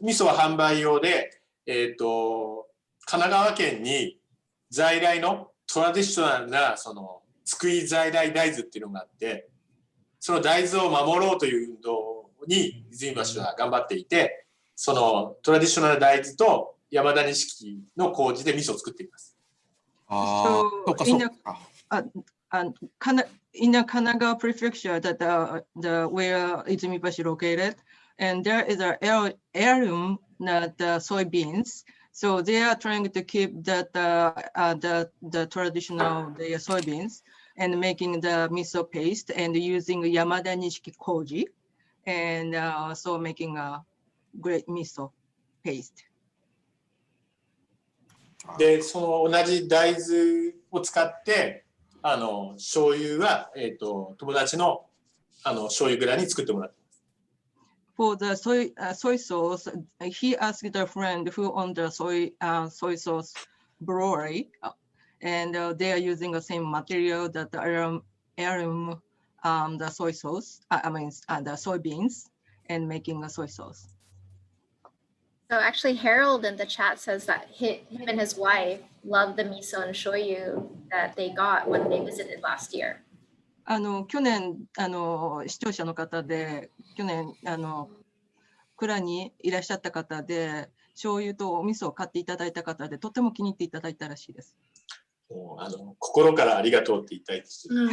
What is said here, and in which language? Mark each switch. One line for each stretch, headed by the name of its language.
Japanese: 味噌は販売用で、神奈川県に在来のトラディショナルな津久井在来大豆っていうのがあって、その大豆を守ろうという運動に泉橋は頑張っていて、そのトラディショナル大豆と山田錦の麹で味噌を作っています。そうかそうか。
English: In the Kanagawa prefecture, that where Izumibashi located, and there is an heirloom that soybeans. So they are trying to keep the traditional soybeans and making the miso paste and using Yamada Nishiki koji, and so making a great miso paste.
Japanese: で、その同じ大豆を使って醤油は友達の醤油蔵に作ってもらってます。
English: For the soy sauce, he asked a friend who owned the soy sauce brewery, and they are using the same material that the soy sauce. The soybeans, and making a soy sauce. So actually, Harold in the chat says that him and his wife love the miso and shoyu that they got when they visited last year.
Japanese: 去年視聴者の方で去年蔵にいらっしゃった方で醤油とお味噌を買っていただいた方でとても気に入っていただいたらしいです。心からありがとうって言いたいです。